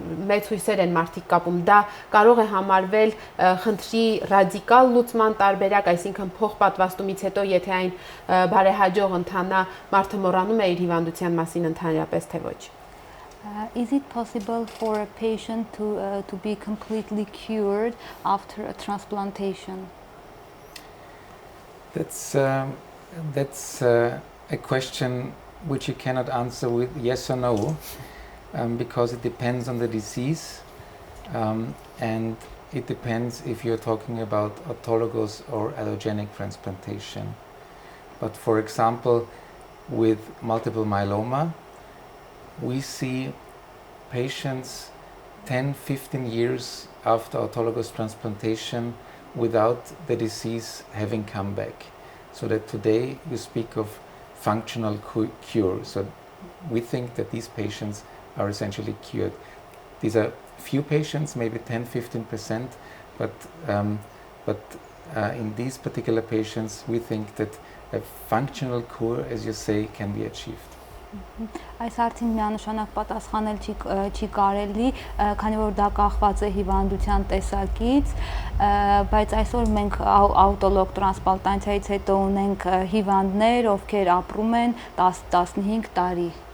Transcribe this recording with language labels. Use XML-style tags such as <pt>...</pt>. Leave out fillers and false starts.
<hy>մեծ հույսեր են մարդիկ կապում։ Դա կարող է համարվել խնդրի ռադիկալ լուծման տարբերակ, այսինքն փոխպատվաստումից հետո եթե այն բարեհաջող ընթանա, մարդը մոռանում է իր հիվանդության մասին ընդհանրապես թե ոչ։</hy> <en>Is it possible for a patient to be completely cured after a transplantation? That's a question which you cannot answer with yes or no, because it depends on the disease, and it depends if you're talking about autologous or allogenic transplantation. But for example, with multiple myeloma, we see patients 10-15 years after autologous transplantation without the disease having come back. So that today you speak of functional cure. So we think that these patients are essentially cured. These are few patients, maybe 10-15%, but in these particular patients we think that a functional cure, as you say, can be achieved.</en> <hy>Այս հարցին միանշանակ պատասխանել չի կարելի, քանի որ դա կախված է հիվանդության տեսակից, բայց այսօր մենք աուտոլոգ տրանսպլանտացիայից հետո ունենք հիվանդներ, ովքեր ապրում են 10-15 տարի։</hy>